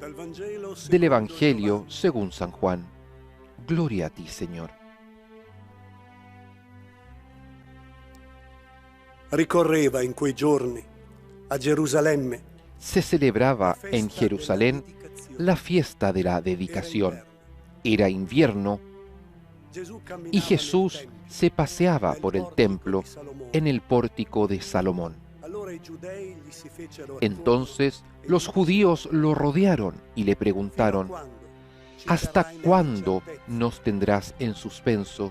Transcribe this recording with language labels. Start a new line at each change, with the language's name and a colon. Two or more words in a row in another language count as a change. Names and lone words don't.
Spanish: Del Evangelio según San Juan. Gloria a ti, Señor.
Italian: Ricorreva in quei giorni a Gerusalemme
Spanish: Se celebraba en Jerusalén la fiesta de la dedicación. Era invierno y Jesús se paseaba por el templo en el pórtico de Salomón. Entonces los judíos lo rodearon y le preguntaron: ¿hasta cuándo nos tendrás en suspenso?